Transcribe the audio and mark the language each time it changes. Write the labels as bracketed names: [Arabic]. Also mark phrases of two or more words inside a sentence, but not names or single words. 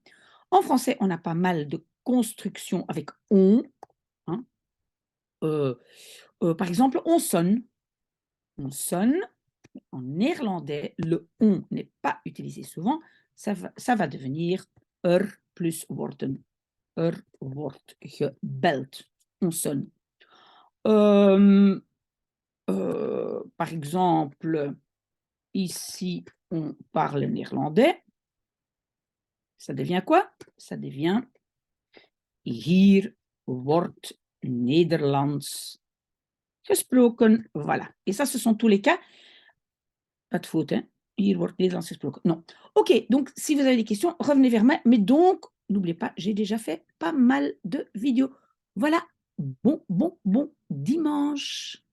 [French] En français, on a pas mal de constructions avec on. Hein, par exemple, on sonne. On sonne. En néerlandais, le on n'est pas utilisé souvent. Ça va devenir plus worden. [Dutch] Wordt gebeld. [French] On sonne. Par exemple, ici, on parle néerlandais. Ça devient quoi? Ça devient [Dutch] hier wordt Nederlands gesproken. [French] Voilà. Et ça, ce sont tous les cas. Pas de faute, hein? [Dutch] Hier wordt Nederlands gesproken. [French] Non. OK, donc si vous avez des questions, revenez vers moi. Mais donc, n'oubliez pas, j'ai déjà fait pas mal de vidéos. Voilà. Bon dimanche.